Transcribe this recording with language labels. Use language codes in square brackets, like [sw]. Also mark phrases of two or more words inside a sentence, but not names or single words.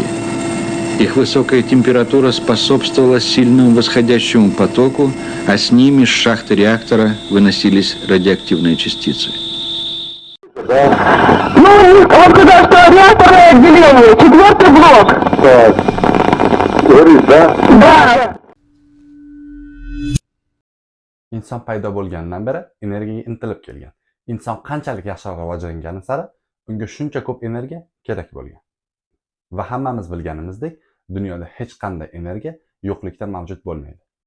[ru] Их высокая температура способствовала сильному восходящему потоку, а с ними с шахты реактора выносились радиоактивные частицы. Ну, он сказал, что реакторное отделение, 4-й блок. Так. Говорит, да? Да. [uz] Inson paydo bo'lgandan beri energiyaga intilib kelgan. Inson qanchalik yaxshi rivojlangani sari unga shuncha ko'p energiya kerak bo'lgan. Va hammamiz bilganimizdek, dunyoda hech qanday energiya yo'qlikda mavjud bo'lmaydi.